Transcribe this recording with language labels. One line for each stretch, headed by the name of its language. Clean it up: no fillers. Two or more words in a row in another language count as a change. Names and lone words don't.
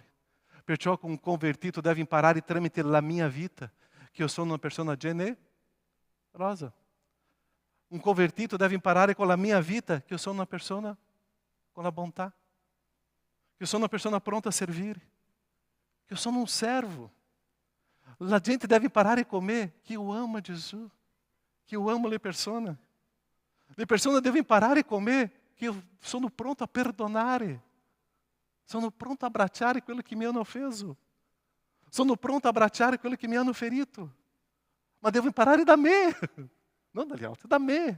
Italian: Perciò un convertito deve imparare tramite la mia vita che io sono una persona generosa. Un convertito deve imparare con la mia vita che io sono una persona con la bontà. Che io sono una persona pronta a servire. Che io sono un servo. La gente deve imparare con me
Portuguese: que eu amo Jesus. Que eu amo
Italian: le persone. Le persone devono imparare con me che io sono pronto a perdonare. Sono pronto a abbracciare quello che mi hanno offeso. Sono pronto a abbracciare quello che mi hanno ferito. Ma devo imparare da me. Non dagli altri, da me.